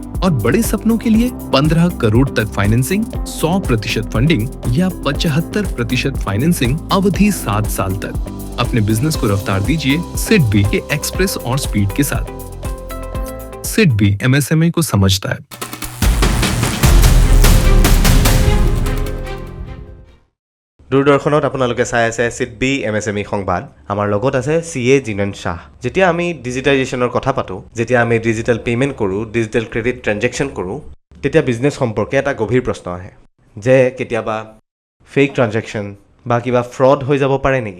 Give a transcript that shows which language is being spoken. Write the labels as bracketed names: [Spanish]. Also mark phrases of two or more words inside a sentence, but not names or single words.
[Hindi] और बड़े सपनों के लिए 15 करोड़ तक फाइनेंसिंग, 100% फंडिंग या 75% फाइनेंसिंग अवधि 7 साल तक। अपने बिजनेस को रफ्तार दीजिए सिडबी के एक्सप्रेस और स्पीड के साथ। सिडबी MSME को समझता है। [Assamese] দূৰদৰ্শনত আপোনালোকে চাই আছে চিডবি MSME সংবাদ। আমাৰ লগত আছে CA জিনেন শ্বাহ। যেতিয়া আমি ডিজিটাইজেশ্যনৰ কথা পাতোঁ, যেতিয়া আমি [English] digital payment [Assamese] কৰোঁ, [English] digital credit transaction [Assamese] কৰোঁ, তেতিয়া বিজনেছ সম্পৰ্কে এটা গভীৰ প্ৰশ্ন আহে যে কেতিয়াবা [English] fake transaction [Assamese] বা কিবা ফ্ৰড হৈ যাব পাৰে নেকি?